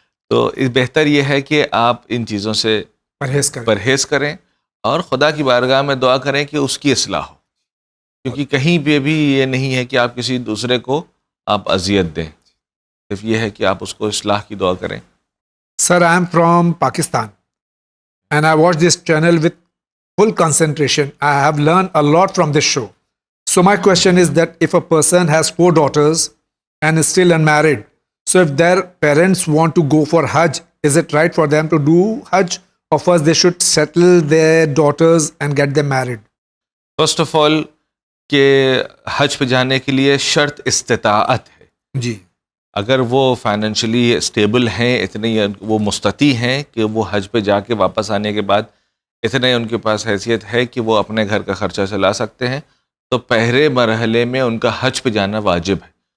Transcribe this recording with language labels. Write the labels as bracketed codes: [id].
[ur] تو بہتر یہ ہے کہ آپ ان چیزوں سے پرہیز کریں اور خدا کی بارگاہ میں دعا کریں کہ اس کی اصلاح ہو، کیونکہ کہیں پہ بھی یہ نہیں ہے کہ آپ کسی دوسرے کو آپ اذیت دیں، صرف یہ ہے کہ آپ اس کو اصلاح کی دعا کریں. [en] Sir, I am from Pakistan and I watch this channel with full concentration. I have learned a lot from this show. So my question is that if a person has 4 daughters and is still unmarried, so if their parents want to go for Hajj, is it right for them to do Hajj, or first they should settle their daughters and get them married? First of all [ur] کہ حج پہ جانے کے لیے شرط استطاعت ہے. جی. اگر وہ فائنینشلی اسٹیبل ہیں، اتنے وہ مستطیع ہیں کہ وہ حج پہ جا کے واپس آنے کے بعد اتنے ان کے پاس حیثیت ہے کہ وہ اپنے گھر کا خرچہ چلا سکتے ہیں، تو پہلے مرحلے میں ان کا حج پہ جانا واجب ہے.